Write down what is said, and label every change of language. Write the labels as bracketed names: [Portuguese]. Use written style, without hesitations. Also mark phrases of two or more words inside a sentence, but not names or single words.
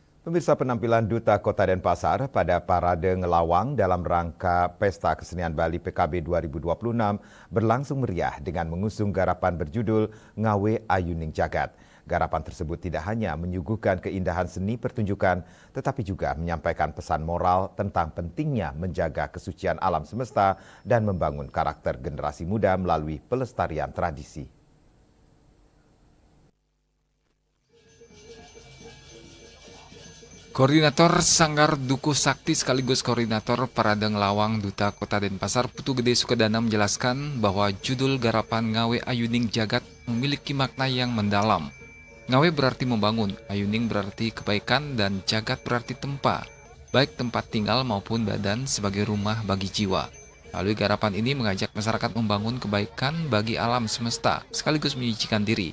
[Indonesian] Pemirsa, penampilan Duta Kota Denpasar pada Parade Ngelawang dalam rangka Pesta Kesenian Bali PKB 2026 berlangsung meriah dengan mengusung garapan berjudul Ngawe Ayuning Jagat. Garapan tersebut tidak hanya menyuguhkan keindahan seni pertunjukan, tetapi juga menyampaikan pesan moral tentang pentingnya menjaga kesucian alam semesta dan membangun karakter generasi muda melalui pelestarian tradisi. Koordinator Sanggar Dukuh Sakti sekaligus Koordinator Parade Ngelawang Duta Kota Denpasar Putu Gede Sukadana menjelaskan bahwa judul garapan Ngawe Ayuning Jagat memiliki makna yang mendalam. Ngawe berarti membangun, Ayuning berarti kebaikan, dan Jagat berarti tempat, baik tempat tinggal maupun badan sebagai rumah bagi jiwa. Melalui garapan ini mengajak masyarakat membangun kebaikan bagi alam semesta sekaligus menyucikan diri.